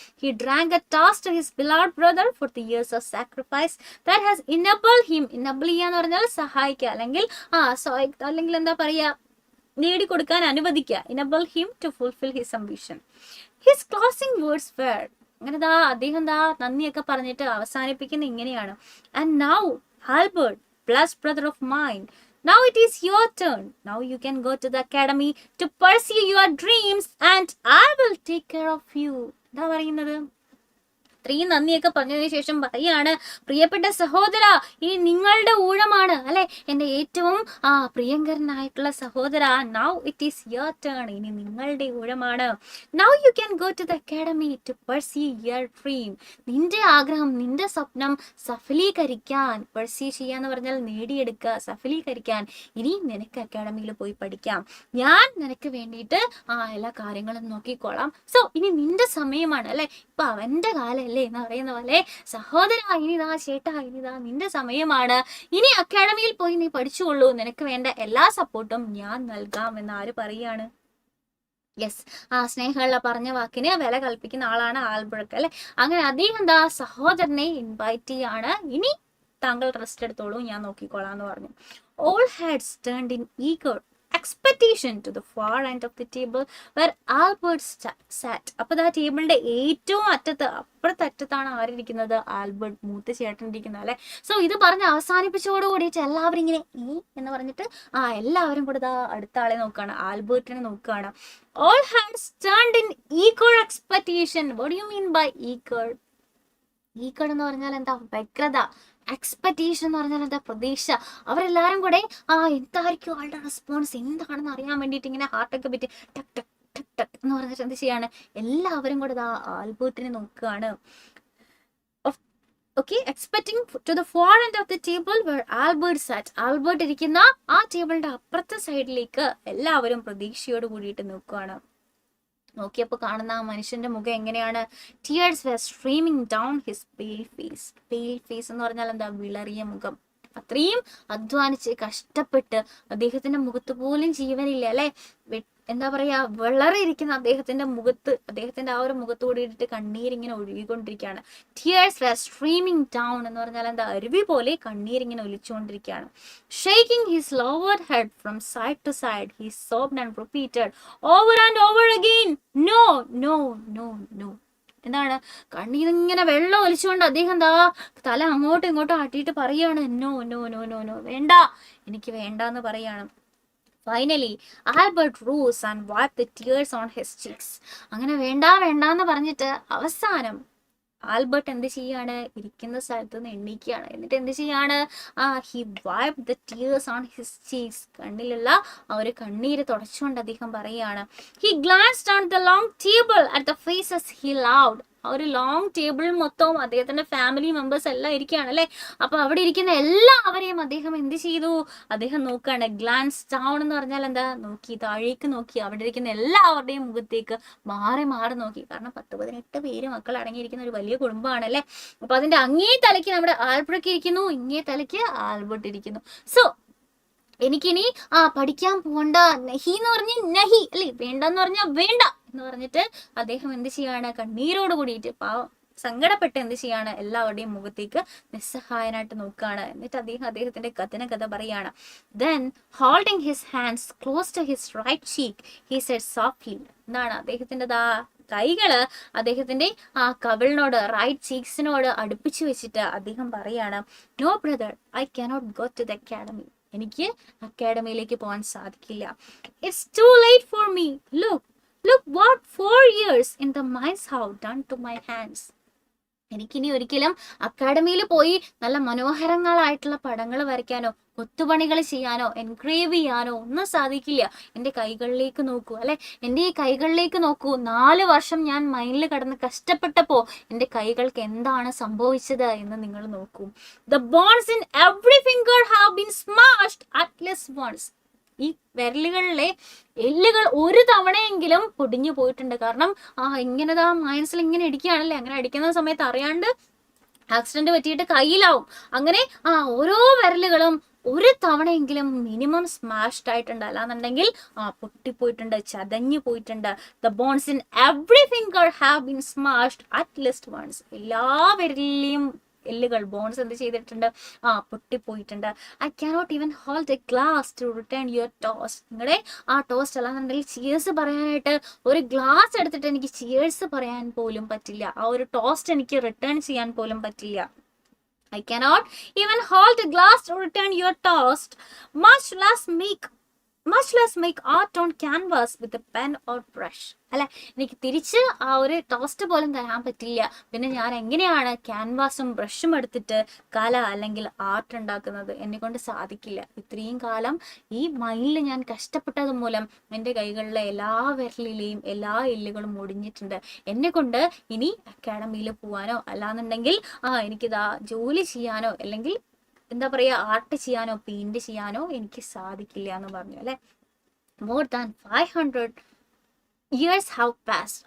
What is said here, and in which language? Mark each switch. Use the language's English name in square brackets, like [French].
[English] He drank a toast to his beloved brother for the years of sacrifice that has enabled him. [Malayalam] Enable ചെയ്യാന്ന് പറഞ്ഞാൽ സഹായിക്കുക, അല്ലെങ്കിൽ അല്ലെങ്കിൽ എന്താ പറയാ, നേടിക്കൊടുക്കാൻ അനുവദിക്കുക. [English] Enable him to fulfil his ambition. His closing words were, [Malayalam] അങ്ങനെ അദ്ദേഹം നന്ദിയൊക്കെ പറഞ്ഞിട്ട് അവസാനിപ്പിക്കുന്ന ഇങ്ങനെയാണ്. [English] And now Albert, blessed brother of mine, now it is your turn. Now you can go to the academy to pursue your dreams and I will take care of you. [Malayalam] എന്താ പറയുന്നത്? ഇത്രയും നന്ദിയൊക്കെ പറഞ്ഞതിന് ശേഷം പറയാണ്, പ്രിയപ്പെട്ട സഹോദര, ഇനി നിങ്ങളുടെ ഊഴമാണ് അല്ലെ, എന്റെ ഏറ്റവും പ്രിയങ്കരനായിട്ടുള്ള സഹോദര. [English] now it is your turn, [Malayalam] ഇനി നിങ്ങളുടെ ഊഴമാണ്. [English] Now you can go to the academy to pursue your dream. [Malayalam] നിന്റെ ആഗ്രഹം, നിന്റെ സ്വപ്നം സഫലീകരിക്കാൻ, പെർസ്യൂ ചെയ്യാന്ന് പറഞ്ഞാൽ നേടിയെടുക്കുക, സഫലീകരിക്കാൻ ഇനി നിനക്ക് അക്കാഡമിയിൽ പോയി പഠിക്കാം. ഞാൻ നിനക്ക് വേണ്ടിയിട്ട് എല്ലാ കാര്യങ്ങളും നോക്കിക്കോളാം. സോ ഇനി നിന്റെ സമയമാണ് അല്ലെ, ഇപ്പൊ അവന്റെ കാലം എന്ന് പറയുന്ന പോലെ, സഹോദര ഇനിതാ, ചേട്ടാ ഇനിതാ നിന്റെ സമയമാണ്. ഇനി അക്കാഡമിയിൽ പോയി നീ പഠിച്ചുകൊള്ളൂ, നിനക്ക് വേണ്ട എല്ലാ സപ്പോർട്ടും ഞാൻ നൽകാം എന്ന് ആര് പറയാണ്? യെസ്, ആ സ്നേഹമുള്ള പറഞ്ഞ വാക്കിന് വില കൽപ്പിക്കുന്ന ആളാണ് ആൽബ്രക്റ്റ് അല്ലെ. അങ്ങനെ അദ്ദേഹം സഹോദരനെ ഇൻവൈറ്റ് ചെയ്യാണ്. ഇനി താങ്കൾ റെസ്റ്റ് എടുത്തോളൂ, ഞാൻ നോക്കിക്കോളാം എന്ന് പറഞ്ഞു. [English] All heads turned in eager expectation to the far end of the table where Albert sat. [Malayalam] അപ്പോൾ ആ ടേബിളിന്റെ ഏറ്റവും അറ്റത്ത്, അപ്പുറത്തറ്റത്താണ് ആരിയിരിക്കുന്നത്? ആൽബർട്ട്, മൂത്ത ചേട്ടൻ ഇരിക്കുന്നത് അല്ലെ. സോ ഇത് പറഞ്ഞ് അവസാനിപ്പിച്ചോട് കൂടിയിട്ട് എല്ലാവരും ഇങ്ങനെ എന്ന് പറഞ്ഞിട്ട് എല്ലാവരും കൂടെ അടുത്ത ആളെ നോക്കുകയാണ്, ആൽബർട്ടിനെ നോക്കുകയാണ്. [English] All heads turned in eager expectation. What do you mean by eager? [Malayalam] ഈക്കട് എന്ന് പറഞ്ഞാൽ എന്താ? വ്യഗ്രത. എക്സ്പെക്ടേഷൻ എന്ന് പറഞ്ഞാൽ എന്താ? പ്രതീക്ഷ. അവരെല്ലാരും കൂടെ എന്തായിരിക്കും ആളുടെ റെസ്പോൺസ്, എന്താണെന്ന് അറിയാൻ വേണ്ടിയിട്ട് ഇങ്ങനെ ഹാർട്ടൊക്കെ പറ്റി ടക് ടക് ടക് ടക് എന്ന് പറഞ്ഞിട്ട് എന്ത് ചെയ്യാണ്, എല്ലാവരും കൂടെ ആൽബർട്ടിനെ നോക്കുകയാണ്. [English] Okay, expecting to the far end of the table where Albert sat. [Malayalam] Albert ഇരിക്കുന്ന ആ ടേബിളിന്റെ അപ്പുറത്തെ സൈഡിലേക്ക് എല്ലാവരും പ്രതീക്ഷയോട് കൂടിയിട്ട് നോക്കുകയാണ്. നോക്കിയപ്പോൾ കാണുന്ന ആ മനുഷ്യന്റെ മുഖം എങ്ങനെയാണ്? [English] Tears were streaming down his pale face. Pale face [Malayalam] എന്ന് പറഞ്ഞാൽ എന്താ? വിളറിയ മുഖം. അത്രയും അധ്വാനിച്ച് കഷ്ടപ്പെട്ട് അദ്ദേഹത്തിന്റെ മുഖത്ത് പോലും ജീവനില്ല അല്ലെ. എന്താ പറയാ, വളരെ ഇരിക്കുന്ന അദ്ദേഹത്തിന്റെ മുഖത്ത്, അദ്ദേഹത്തിന്റെ ആ ഒരു മുഖത്ത് കൂടിയിട്ട് കണ്ണീരിങ്ങനെ ഒഴുകിക്കൊണ്ടിരിക്കുകയാണ്. [English] Tears were streaming down [Malayalam] എന്ന് പറഞ്ഞാൽ എന്താ? അരുവി പോലെ കണ്ണീരിങ്ങനെ ഒലിച്ചുകൊണ്ടിരിക്കുകയാണ്. [English] Shaking his lowered head from side to side, he sobbed and repeated over and over again, no, no, no, no. [Malayalam] എന്താണ്? കണ്ണീരിങ്ങനെ വെള്ളം ഒലിച്ചുകൊണ്ട് അദ്ദേഹം തല അങ്ങോട്ടും ഇങ്ങോട്ടും ആട്ടിയിട്ട് പറയാണ്, [English] no no no no no, [Malayalam] വേണ്ട, എനിക്ക് വേണ്ട എന്ന് പറയാണ്. [English] Finally, Albert rose and wiped the tears on his cheeks. [Malayalam] അങ്ങനെ വേണ്ട വേണ്ട എന്ന് പറഞ്ഞിട്ട് അവസാനം ആൽബർട്ട് എന്ത് ചെയ്യാണ്? ഇരിക്കുന്ന സ്ഥലത്ത് നിന്ന് എണ്ണീക്കുകയാണ്. എന്നിട്ട് എന്ത് ചെയ്യാണ്? [English] he wiped the tears on his cheeks. [Malayalam] കണ്ണിലുള്ള ആ ഒരു കണ്ണീര് തുടച്ചുകൊണ്ട് അദ്ദേഹം പറയാണ്. [English] He glanced on the long table at the faces he loved. [Malayalam] ആ ഒരു ലോങ് ടേബിൾ മൊത്തവും അദ്ദേഹത്തിന്റെ ഫാമിലി മെമ്പേഴ്സ് എല്ലാം ഇരിക്കുകയാണ് അല്ലെ. അപ്പൊ അവിടെ ഇരിക്കുന്ന എല്ലാവരെയും അദ്ദേഹം എന്ത് ചെയ്തു? അദ്ദേഹം നോക്കുകയാണ്. ഗ്ലാൻസ് ഡൗൺ എന്ന് പറഞ്ഞാൽ എന്താ? നോക്കി, താഴേക്ക് നോക്കി, അവിടെ ഇരിക്കുന്ന എല്ലാവരുടെയും മുഖത്തേക്ക് മാറി മാറി നോക്കി. കാരണം 10-18 പേര് മക്കൾ അടങ്ങിയിരിക്കുന്ന ഒരു വലിയ കുടുംബമാണ് അല്ലെ. അപ്പൊ അതിന്റെ അങ്ങേ തലയ്ക്ക് നമ്മുടെ ആൽബ്രക്റ്റ് ഇരിക്കുന്നു, ഇങ്ങേ തലയ്ക്ക് ആൽബർട്ട് ഇരിക്കുന്നു. സോ എനിക്കിനി പഠിക്കാൻ പോണ്ട, നഹി എന്ന് പറഞ്ഞ് നഹി അല്ലെ, വേണ്ടെന്ന് പറഞ്ഞാൽ വേണ്ട എന്ന് പറഞ്ഞിട്ട് അദ്ദേഹം എന്ത് ചെയ്യാണ്? കണ്ണീരോട് കൂടിയിട്ട് സങ്കടപ്പെട്ട് എന്ത് ചെയ്യാണ്? എല്ലാവരുടെയും മുഖത്തേക്ക് നിസ്സഹായനായിട്ട് നോക്കുകയാണ്. എന്നിട്ട് അദ്ദേഹത്തിന്റെ കഥ പറയാണ്. [English] Then holding his hands close to his right cheek, he said softly. [Malayalam] എന്താണ്? അദ്ദേഹത്തിന്റെ കൈകള് അദ്ദേഹത്തിന്റെ കവിളിനോട്, റൈറ്റ് ചീക്സിനോട് അടുപ്പിച്ചു വെച്ചിട്ട് അദ്ദേഹം പറയാണ്, [English] No brother, I cannot go to the academy. [Malayalam] എനിക്ക് അക്കാഡമിയിലേക്ക് പോകാൻ സാധിക്കില്ല. [English] It's too late for me. Look what 4 years in the mines have done to my hands. [Malayalam] എനിക്കിനി ഒരിക്കലും അക്കാഡമിയിൽ പോയി നല്ല മനോഹരങ്ങളായിട്ടുള്ള പടങ്ങൾ വരയ്ക്കാനോ കൊത്തുപണികൾ ചെയ്യാനോ എൻഗ്രേവ് ചെയ്യാനോ ഒന്നും സാധിക്കില്ല. എൻ്റെ കൈകളിലേക്ക് നോക്കൂ അല്ലെ, എൻ്റെ ഈ കൈകളിലേക്ക് നോക്കൂ. 4 വർഷം ഞാൻ മൈനിൽ കടന്ന് കഷ്ടപ്പെട്ടപ്പോ എൻ്റെ കൈകൾക്ക് എന്താണ് സംഭവിച്ചത് എന്ന് നിങ്ങൾ നോക്കൂ. [English] The bones in every finger have been smashed at least once. [Malayalam] ഈ വിരലുകളിലെ എല്ലുകൾ ഒരു തവണയെങ്കിലും പൊടിഞ്ഞു പോയിട്ടുണ്ട്. കാരണം ഇങ്ങനെ മൈൻസിൽ ഇങ്ങനെ ഇടിക്കുകയാണല്ലേ. അങ്ങനെ അടിക്കുന്ന സമയത്ത് അറിയാണ്ട് ആക്സിഡന്റ് പറ്റിയിട്ട് കയ്യിലാവും. അങ്ങനെ ഓരോ വിരലുകളും ഒരു തവണയെങ്കിലും മിനിമം സ്മാഷ്ഡ് ആയിട്ടുണ്ട്, അല്ലാന്നുണ്ടെങ്കിൽ പൊട്ടിപ്പോയിട്ടുണ്ട്, ചതഞ്ഞു പോയിട്ടുണ്ട്. [English] The bones in every finger have been smashed at least once. [Malayalam] എല്ലാ വിരലിലെയും എല്ലുകൾ, ബോൺസ് എന്ത് ചെയ്തിട്ടുണ്ട്, പൊട്ടിപ്പോയിട്ടുണ്ട്. [English] I cannot even hold a glass to return your toast. [Malayalam] നിങ്ങളുടെ ടോസ്റ്റ് അല്ലാന്നുണ്ടെങ്കിൽ ചിയേഴ്സ് പറയാനായിട്ട് ഒരു ഗ്ലാസ് എടുത്തിട്ട് എനിക്ക് ചിയേഴ്സ് പറയാൻ പോലും പറ്റില്ല. ഒരു ടോസ്റ്റ് എനിക്ക് റിട്ടേൺ ചെയ്യാൻ പോലും പറ്റില്ല. [English] I cannot even hold a glass to return your toast, much less make art on canvas with a pen or brush. [Malayalam] അല്ലെ, എനിക്ക് തിരിച്ച് ഒരു ടോസ്റ്റ് പോലും തരാൻ പറ്റില്ല. പിന്നെ ഞാൻ എങ്ങനെയാണ് ക്യാൻവാസും ബ്രഷും എടുത്തിട്ട് കല അല്ലെങ്കിൽ ആർട്ട് ഉണ്ടാക്കുന്നത്? എന്നെ കൊണ്ട് സാധിക്കില്ല. ഇത്രയും കാലം ഈ മൈലിൽ ഞാൻ കഷ്ടപ്പെട്ടത് മൂലം എൻ്റെ കൈകളിലെ എല്ലാ വിരലിലെയും എല്ലാ എല്ലുകളും ഒടിഞ്ഞിട്ടുണ്ട്. എന്നെ കൊണ്ട് ഇനി അക്കാഡമിയിൽ പോവാനോ അല്ലാന്നുണ്ടെങ്കിൽ എനിക്കിതാ ജോലി ചെയ്യാനോ അല്ലെങ്കിൽ എന്താ പറയുക ആർട്ട് ചെയ്യാനോ പെയിന്റ് ചെയ്യാനോ എനിക്ക് സാധിക്കില്ല എന്ന് പറഞ്ഞു. അല്ലെ, [English] more than 500 years have passed.